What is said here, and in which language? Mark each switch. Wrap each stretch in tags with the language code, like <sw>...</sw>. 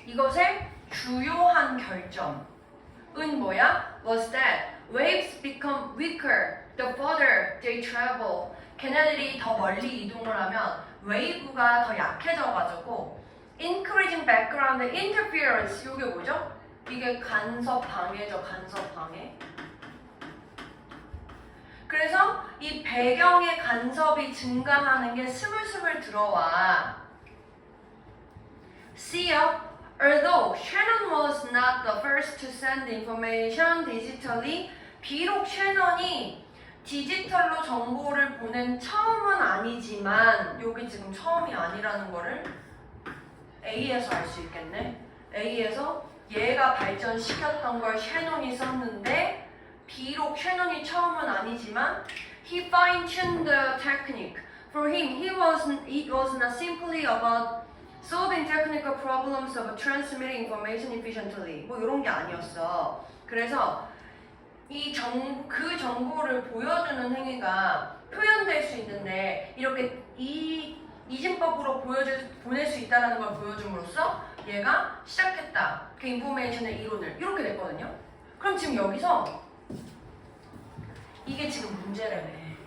<ko>이것의 주요한 결점은 뭐야?</ko> <en>Was that waves become weaker the further they travel.</en> <ko>걔네들이 더 멀리 이동을 하면 웨이브가 더 약해져가지고</ko> <en>increasing background interference.</en> <ko>이게 뭐죠? 이게 간섭 방해죠. 간섭 방해. 그래서 이 배경의 간섭이 증가하는 게 스물스물 들어와. C요.</ko> <en>Although Shannon was not the first to send information digitally,</en> <ko>비록 셰넌이 디지털로 정보를 보낸 처음은 아니지만 여기 지금 처음이 아니라는 거를 A에서 알 수 있겠네. A에서 얘가 발전시켰던 걸 셰넌이 썼는데 비록 셰넌이 처음은 아니지만</ko> <en>he fine-tuned the technique. For him, it was not simply about solving technical problems of transmitting information efficiently.</en> <ko>뭐 이런 게 아니었어. 그래서 그 정보를 보여주는 행위가 표현될 수 있는데 이렇게 이진법으로 보낼 수 있다는 걸 보여줌으로써 얘가 시작했다. 그 인포메이션의 이론을 이렇게 됐거든요. 그럼 지금 여기서 이게 지금 문제라며.</ko>